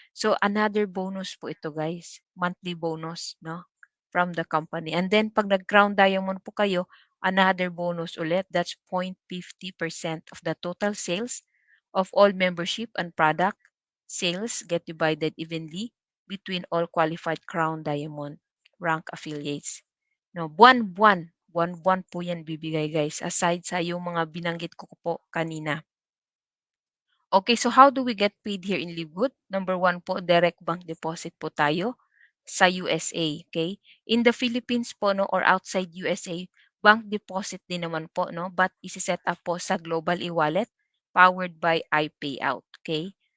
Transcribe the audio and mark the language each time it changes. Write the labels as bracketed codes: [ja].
[en] So another bonus po ito guys, monthly bonus, no, from the company. And then [tl] pag nag-crown diamond po kayo, [en] another bonus ulit. That's 0.50% of the total sales of all membership and product sales get divided evenly between all qualified Crown Diamond rank affiliates. [tl] No, buwan-buwan po yan bibigay guys aside sa yung mga binanggit ko po kanina. [en] Okay, so how do we get paid here in Livegood? Number one po, direct bank deposit po tayo sa USA, okay? In the Philippines po, no, or outside USA, bank deposit din naman po, no? But isi-set up po sa Global e-wallet powered by iPayout, okay?